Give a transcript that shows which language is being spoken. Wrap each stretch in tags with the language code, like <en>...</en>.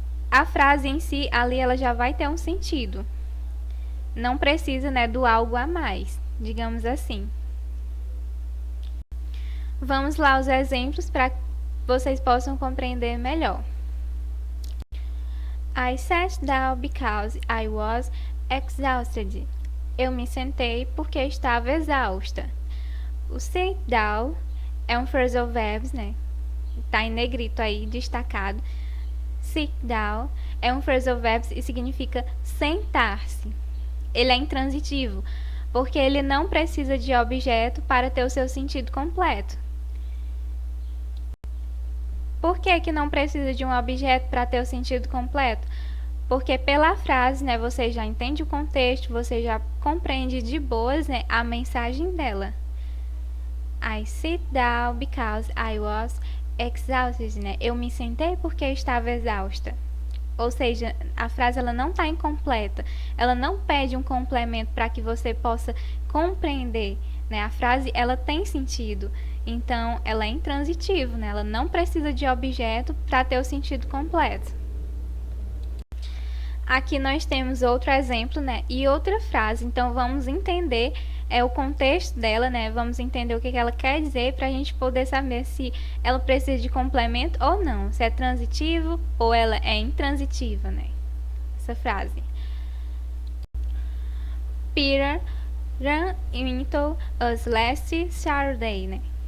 <pt>A frase em si, ali, ela já vai ter um sentido. Não precisa, né, do algo a mais, digamos assim. Vamos lá aos exemplos para que vocês possam compreender melhor.</pt> <en>I sat down because I was exhausted.</en> <pt>Eu me sentei porque estava exausta. O sit down é um phrasal verb, né? Tá em negrito aí, destacado. Sit down é um phrasal verb e significa sentar-se. Ele é intransitivo, porque ele não precisa de objeto para ter o seu sentido completo. Por que não precisa de um objeto para ter o sentido completo? Porque pela frase, né, você já entende o contexto, você já compreende de boas, né, a mensagem dela.</pt> <en>I sit down because I was exhausted, né?</en> <pt>Eu me sentei porque estava exausta. Ou seja, a frase ela não está incompleta, ela não pede um complemento para que você possa compreender, né? A frase ela tem sentido, então ela é intransitiva, né? Ela não precisa de objeto para ter o sentido completo. Aqui nós temos outro exemplo, né? E outra frase, então vamos entender o contexto dela, né? Vamos entender o que ela quer dizer para a gente poder saber se ela precisa de complemento ou não, se é transitivo ou ela é intransitiva, né? Essa frase.</pt> <en>Peter ran into us last Saturday, né?</en>